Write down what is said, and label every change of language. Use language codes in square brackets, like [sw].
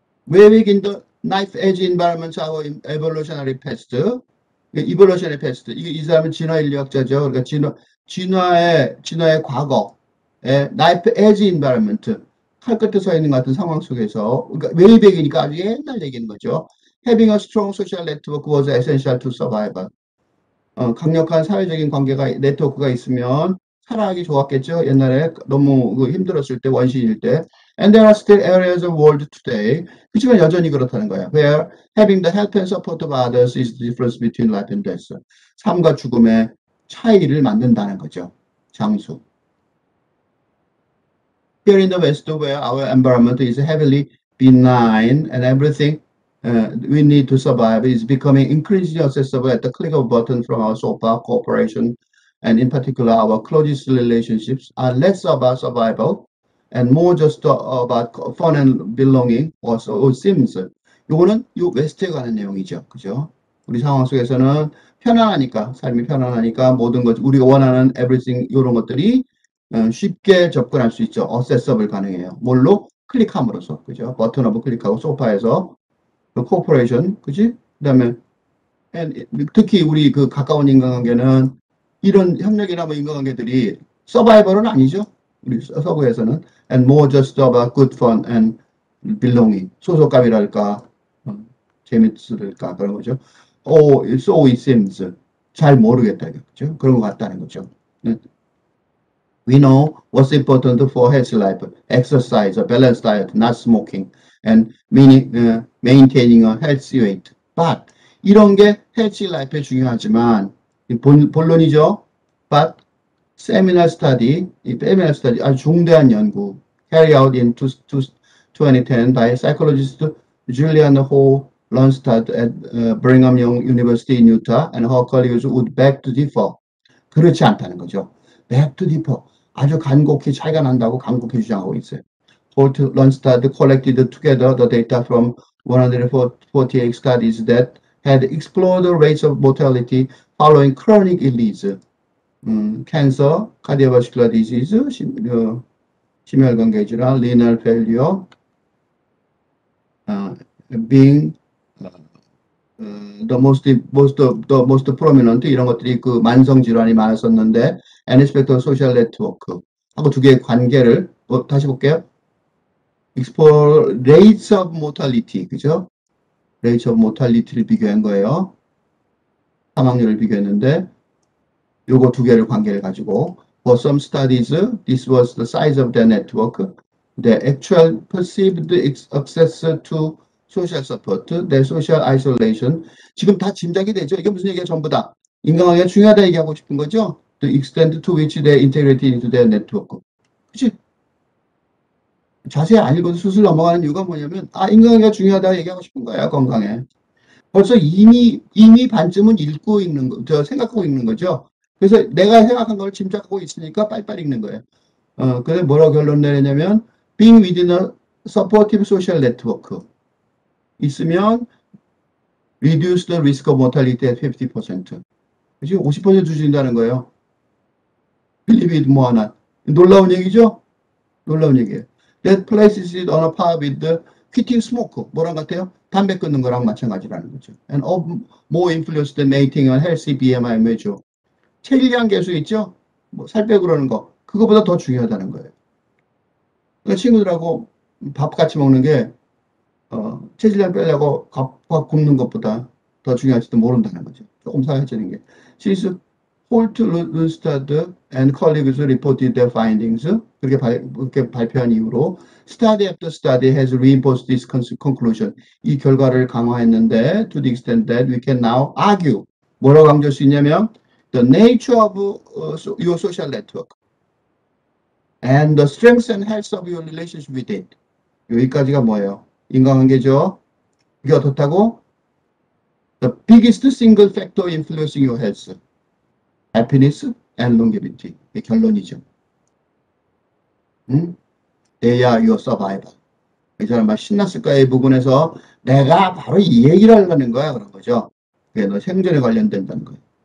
[en] Waving in the knife edge environments our evolutionary past. evolutionary past. [ko] 이 사람은 진화 인류학자죠. 그러니까 진화의 과거에 [en] knife edge environment. [ko] 칼 끝에 서 있는 것 같은 상황 속에서, 그러니까 [en] way back [ko] 이니까 아주 옛날 얘기인 거죠. [en] Having a strong social network was essential to survival. [ko] 강력한 사회적인 관계가, 네트워크가 있으면 살아가기 좋았겠죠. 옛날에 너무 힘들었을 때, 원시일 때. [en] And there are still areas of world today. [ko] 그렇지만 여전히 그렇다는 거야. [en] Where having the help and support of others is the difference between life and death. [ko] 삶과 죽음의 차이를 만든다는 거죠. 장수. [en] Here in the West, where our environment is heavily benign and everything we need to survive is becoming increasingly accessible at the click of a button from our sofa cooperation, and in particular our closest relationships are less about survival and more just about fun and belonging. Also, it seems. [ko] 요거는 요 웨스트에 관한 내용이죠. 그죠? 우리 상황 속에서는 편안하니까, 삶이 편안하니까 모든 것, 우리가 원하는 everything, 이런 것들이 쉽게 접근할 수 있죠. accessible 가능해요. 뭘로? 클릭함으로써. 그죠? 버튼으로 클릭하고 소파에서 그 코퍼레이션, 그지? 그다음에 특히 우리 그 가까운 인간관계는 이런 협력이나 뭐 인간관계들이 서바이벌은 아니죠. 우리 서구에서는 [en] and more just about good fun and belonging. [ko] 소속감이랄까, 재밌을까 그런 거죠. [en] Oh, so it seems. [ko] 잘 모르겠다, 그죠? 그런 것 같다는 거죠. [en] We know what's important for healthy life: exercise, a balanced diet, not smoking, and maintaining a healthy weight. [ko] But 이런 게 healthy life에 중요하지만 본론이죠. [en] But seminal study, 이 seminal study [ko] 아주 중대한 연구 [en] carried out in 2010 by psychologist Julian Ho Lundstad at Brigham Young University in Utah and her colleagues would beg to differ. [ko] 그렇지 않다는 거죠. [en] beg to differ. [ko] 아주 간곡히 차이가 난다고 간곡히 주장하고 있어요. [en] Holt Lundstad collected together the data from 148 studies that had explored the rates of mortality following chronic illness, cancer, cardiovascular disease, [ko] 심혈관계 질환, [en] renal failure, being the most prominent. [ko] 이런 것들이 그 만성 질환이 많았었는데, [en] and aspect of social network [ko] 하고 두 개의 관계를 다시 볼게요. [en] explore rates of mortality, [ko] 그죠? [en] rates of mortality를 [ko] 비교한 거예요. 사망률을 비교했는데 요거 두 개를 관계를 가지고 [en] for some studies this was the size of their network, the actual perceived access to social support, their social isolation. [ko] 지금 다 짐작이 되죠. 이게 무슨 얘기야? 전부 다 인간관계가 중요하다 얘기하고 싶은 거죠. [en] The extent to which they integrated into their network. [ko] 그치? 자세히 안 읽어도 수술 넘어가는 이유가 뭐냐면 인간관계가 중요하다 얘기하고 싶은 거야. 건강에. 벌써 이미 반쯤은 읽고 있는 거, 생각하고 있는 거죠. 그래서 내가 생각한 걸 짐작하고 있으니까 빨리빨리 읽는 거예요. 그래서 뭐라고 결론 내냐면 [en] being within a supportive social network [ko] 있으면 [en] reduce the risk of mortality at 50%. [ko] 그치? 50% 줄인다는 거예요. [en] believe it or not. [ko] 놀라운 얘기죠? 놀라운 얘기예요. [en] That places it on a par with the quitting smoke. [ko] 뭐랑 같아요? 담배 끊는 거랑 마찬가지라는 거죠. [en] And of more influence than maintaining a healthy BMI measure. [ko] 체질량 계수 있죠? 뭐 살 빼고 그러는 거. 그거보다 더 중요하다는 거예요. 그러니까 친구들하고 밥 같이 먹는 게 체질량 빼려고 밥 굶는 것보다 더 중요할지도 모른다는 거죠. 조금 사회적인 게. [en] Since Holt, Lundstad and colleagues reported their findings, [ko] 그렇게 발표한 이후로 [en] study after study has reinforced this conclusion. [ko] 이 결과를 강화했는데 [en] to the extent that we can now argue. 뭐라고 강조할 수 있냐면 the nature of your social network and the strength and health of your relationship with it. [ko] 여기까지가 뭐예요? 인간관계죠. 이게 어떻다고? [en] The biggest single factor influencing your health, happiness and longevity. [ko] 이게 결론이죠. [en] They are your survivor. [ko] 이 사람 막 신났을 거야. 이 부분에서 내가 바로 이 얘기를 하려는 거야. 그런 거죠. 그게 너 생존에 관련된다는 거예요.